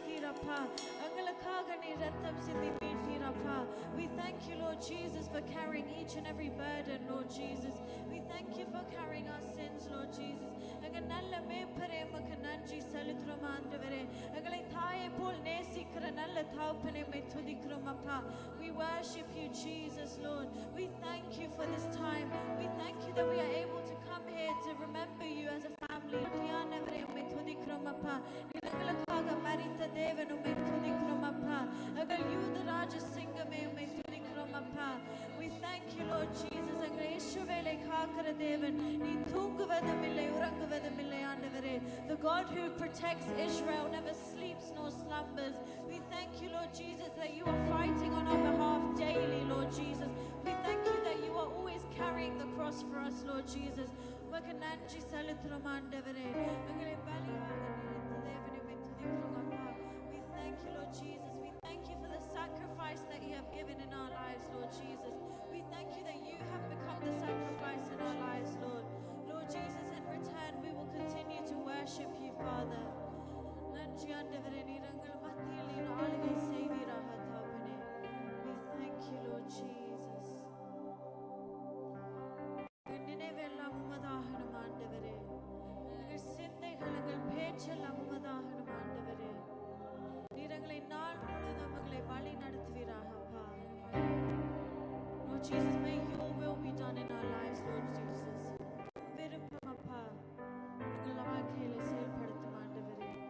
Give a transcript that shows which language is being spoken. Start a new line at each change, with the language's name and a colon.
Tamil: அப்பா எங்களுக்காக நீ ரத்தம் சிந்தி மீட்டீர் அப்பா.
English: We thank you, Lord Jesus, for carrying each and every burden, Lord Jesus. We thank you for carrying our sins, Lord Jesus.
Tamil: எங்க நல்ல மேய்ப்பரே உமக்கு நன்றி செலுத்துறோம் ஆண்டவரே. எங்களை தாயை போல் நேசிக்கிற நல்ல தகப்பனே உம்மை துதிக்கிறோம் அப்பா.
English: We worship you, Jesus, Lord. We thank you for this time. We thank you that we are able to come here to remember you as a family.
Tamil: ஆண்டவரே உம்மை துதிக்கிறோம் அப்பா. எங்களுக்காக மரித்த தேவன் உம்மை துதிக்கிறோம் அப்பா. எங்கள் யூத ராஜ சிங்கமே உம்மை துதிக்கிறோம் அப்பா.
English: We thank you, Lord Jesus.
Tamil: எங்களை இஸ்ரவேலை காக்கிற தேவன் நீ தூங்குவதும் இல்லை உறங்குவதும் இல்லை ஆண்டவரே.
English: The God who protects Israel never sleeps nor slumbers. We thank you, Lord Jesus, that you are fighting on our behalf daily, Lord Jesus. We thank you that you are always carrying the cross for us, Lord Jesus.
Tamil: உமக்கு நன்றி செலுத்துறோம் ஆண்டவரே. எங்களை பலியாக நிறுத்த தேவனே உம்மை துதிக்கிறோம் அப்பா.
English: We thank you, Lord Jesus. We thank you for the sacrifice that you have given in our lives, Lord Jesus. We thank you that you have become the sacrifice in our lives, Lord. Lord Jesus, in return we will continue to worship you, Father.
Tamil: நன்றி ஆண்டவரே, நீர் எங்கள் மத்தியில் நீர் ஆளுகை செய்வீராக தகப்பனே.
English: We thank you, Lord Jesus.
Tamil: எங்கள் நினைவெல்லாம் உமதாகணும் ஆண்டவரே. எங்கள் சிந்தைகள் எங்கள் பேச்செல்லாம் உமதாகணும் ஆண்டவரே. நீர் எங்களை நாள் முழுவதும் எங்களை வழி நடத்துவீராக அப்பா.
English: Lord Jesus, may your will be done in our lives, Lord Jesus.
Tamil: விருப்பம் அப்பா எங்கள் வாழ்க்கையில செயல்படுத்தும் ஆண்டவரே.